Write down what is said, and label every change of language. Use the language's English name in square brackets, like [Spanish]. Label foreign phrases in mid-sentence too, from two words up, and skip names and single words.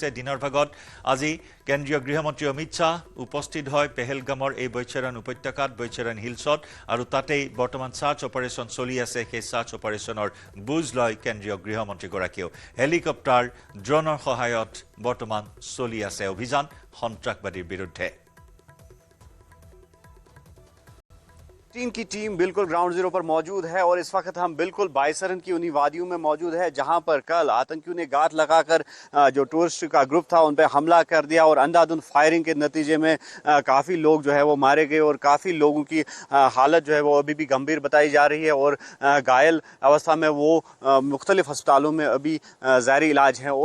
[Assamese] দিনৰ ভাগত আজি কেন্দ্ৰীয় গৃহমন্ত্ৰী অমিত শ্বাহ উপস্থিত হয় পেহেলগামৰ এই বৈচাৰণ উপত্যকাত, বৈচাৰণ হিলছত, আৰু তাতেই বৰ্তমান [English] search operation [Assamese] চলি আছে। সেই [English] search operation [Assamese] বুজ লয় কেন্দ্ৰীয় গৃহমন্ত্ৰীগৰাকীয়েও। হেলিকপ্টাৰ, ড্ৰোনৰ সহায়ত বৰ্তমান চলি আছে অভিযান সন্ত্ৰাসবাদীৰ বিৰুদ্ধে। [Hindi] टीम की टीम बिल्कुल [English] ground zero [Hindi] पर मौजूद है और इस वक्त हम बिल्कुल बायसरन की उन्हीं वादियों में मौजूद है जहां पर कल आतंकियों ने गात लगाकर जो टूरिस्ट का ग्रुप था उन पर हमला कर दिया और अंधाधुंध फायरिंग के नतीजे में काफ़ी लोग जो है वो मारे गए और काफ़ी लोगों की हालत जो है वो अभी भी गंभीर बताई जा रही है और घायल अवस्था में वो मुख्तलिफ अस्पतालों में अभी ज़ायरी इलाज है।